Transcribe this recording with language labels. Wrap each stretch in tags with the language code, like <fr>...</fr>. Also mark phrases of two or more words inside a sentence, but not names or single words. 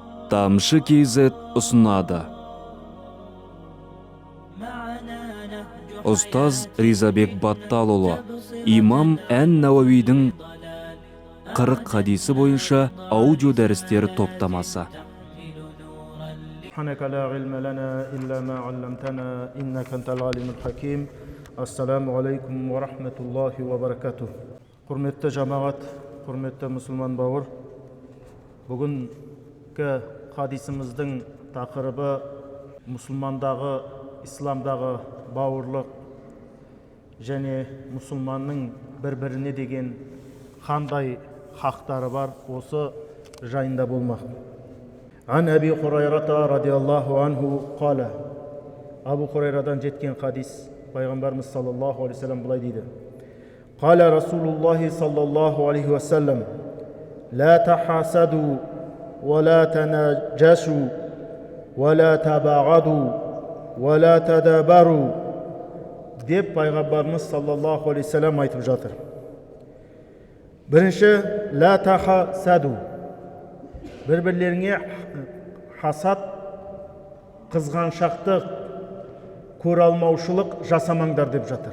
<kk>Тамшы KZ ұсынады. Ұстаз Ризабек Батталұлы, имам Ән-Науавидің 40 хадисі бойынша аудио дәрістер топтамасы.</kk> <ar>سبحانك لا علم لنا إلا ما علمتنا إنك أنت العليم الحكيم. السلام عليكم ورحمة الله وبركاته.</ar> <kk>Құрметті жамағат, құрметті мұсылман бауыр, бүгінгі хадисіміздің тақырыбы мұсылмандағы, исламдағы бауырлық және мұсылманның бір-біріне деген қандай хақтары бар, осы жайында болмақ.</kk> <ar>عن أبي هريرة رضي الله عنه قال.</ar> <kk>Абу Хурайрадан жеткен хадис, пайғамбарымыз</kk> <ar>صلى الله عليه وسلم</ar> <kk>былай дейді:</kk> <ar>قال رسول الله صلى الله عليه وسلم لا تحاسدوا ولا تناجشوا ولا تباغضوا ولا تدابروا</ar> <kk>деп пайғамбарымыз</kk> <ar>صلى الله عليه وسلم</ar> <kk>айтып жатыр. Бірінші,</kk> <ar>لا تحاسدوا,</ar> <kk>бір-бірлеріңе хасад, қызғаншақтық, көралмаушылық жасамаңдар деп жатыр.</kk>